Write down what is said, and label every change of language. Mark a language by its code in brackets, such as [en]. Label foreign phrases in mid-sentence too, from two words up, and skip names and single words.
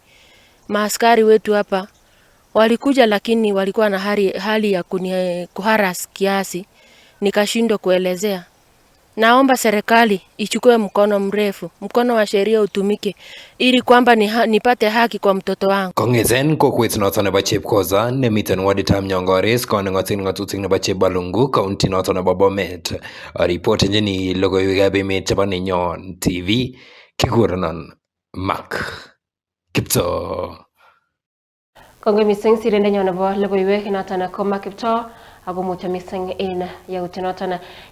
[sw] Maaskari wetu hapa walikuja, lakini walikuwa na hali ya kuharas kiasi, nikashindwa kuelezea. Naomba serikali ichukue mkono mrefu, mkono wa sheria utumike ili kwamba nipate haki kwa mtoto wangu. [kln] Kongeten kokwet noton nebo Chepkosa nemiten warditab Nyongores konengoten ngatutik nebo Chebalungu county noton nebo Bomet, ripotenjini logoiwekab emet chebo Nenyon TV, kikurenon Mark Kiptoo. Kongoi missing sirindenyon nebo logoiwek noton ko Mark Kiptoo ako mucho missing en yautyonoton.